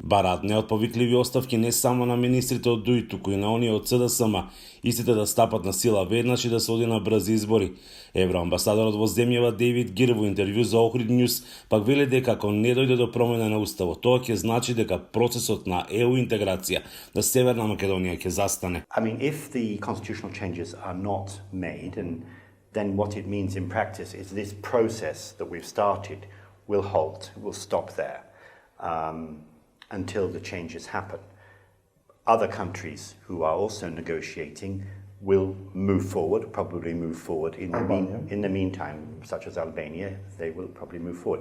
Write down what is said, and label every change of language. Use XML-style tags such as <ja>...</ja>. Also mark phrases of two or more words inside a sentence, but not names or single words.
<mk>Бараат неотповикливи оставки не само на министрите од ДУИ, туку и на оние од СДСМ, истите да стапат на сила веднаш и да се оди на брзи избори. Евроамбасадорот во земјава Дејвид Гир во интервју за Охрид Нјус пак вели дека ако не дојде до промена на уставот, тоа ќе значи дека процесот на ЕУ интеграција на Северна Македонија ќе застане.</mk> <en>If the constitutional changes are not made, and then what it means in practice is this process that we've started will halt, will stop there until the changes happen. Other countries who are also negotiating will move forward, probably move forward in the meantime, such as Albania, they will probably move forward.</en>